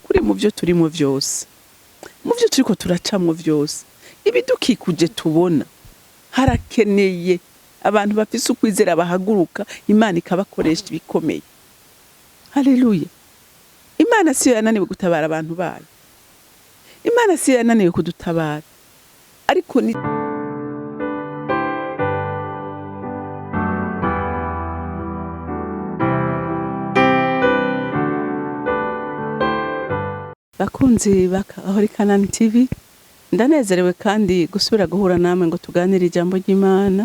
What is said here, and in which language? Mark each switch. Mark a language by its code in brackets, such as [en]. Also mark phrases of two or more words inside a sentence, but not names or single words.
[rn] nukuri mu byo turimo vyose, mu byo turiko turacamwo vyose, ibidukikuje tubona, harakeneye abantu bafise ukwizera bahaguruka, Imana ikabakoresha ibikomeye. Haleluya. Imana siyo yananiwe gutabara abantu bayo, Imana siyo yananiwe kudutabara, ariko ni bakunzi bakahori Kanani TV, ndanezerewe kandi gusubira guhura namwe ngo tuganire ijambo ry'Imana.